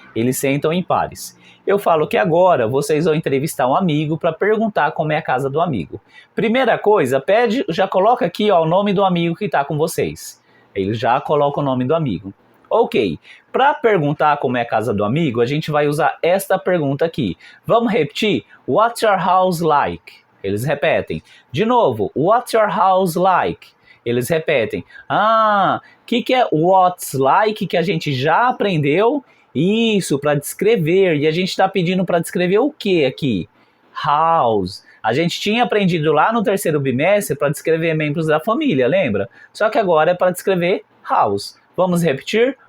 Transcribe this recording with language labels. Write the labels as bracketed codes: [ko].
[pt] Eles sentam em pares. Eu falo que agora vocês vão entrevistar um amigo para perguntar como é a casa do amigo. Primeira coisa, já coloca aqui o nome do amigo que está com vocês. Ele já coloca o nome do amigo. Ok, para perguntar como é a casa do amigo, a gente vai usar esta pergunta aqui. Vamos repetir? [en] What's your house like? [pt] Eles repetem. De novo, [en] what's your house like? [pt] Eles repetem. Ah, o que é what's like que a gente já aprendeu? Isso, para descrever. E a gente está pedindo para descrever o que aqui? House. A gente tinha aprendido lá no terceiro bimestre para descrever membros da família, lembra? Só que agora é para descrever house. Vamos repetir?